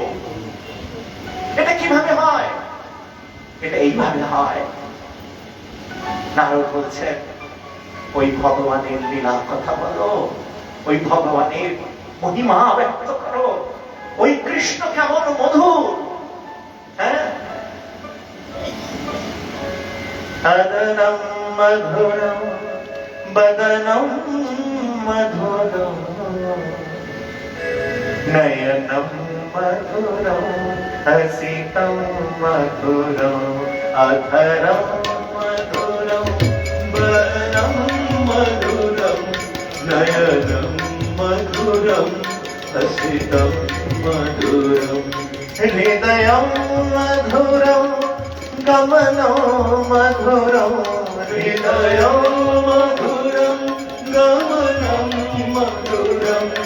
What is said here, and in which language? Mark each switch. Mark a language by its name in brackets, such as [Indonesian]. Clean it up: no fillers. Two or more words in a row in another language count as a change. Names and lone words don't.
[Bangla] এটা কিভাবে হয়? এটা এইভাবে হয়। নারদ বলছেন, ওই ভগবানের লীলার কথা বলো, ওই ভগবানের মহিমা ব্যক্ত করো। ওই কৃষ্ণ কেমন মধুর। হ্যাঁ, [Sanskrit] আদনম মধুরম বদনম মধুরম নয়নম মধুরম হসিতম মধুরম অধরম মধুরম বদনম মধুরম নয়নম মধুরম হসিতম মধুরম হৃদয়ম মধুরম গমনো মধুরম হৃদয়ম মধুরম গমনম মধুরম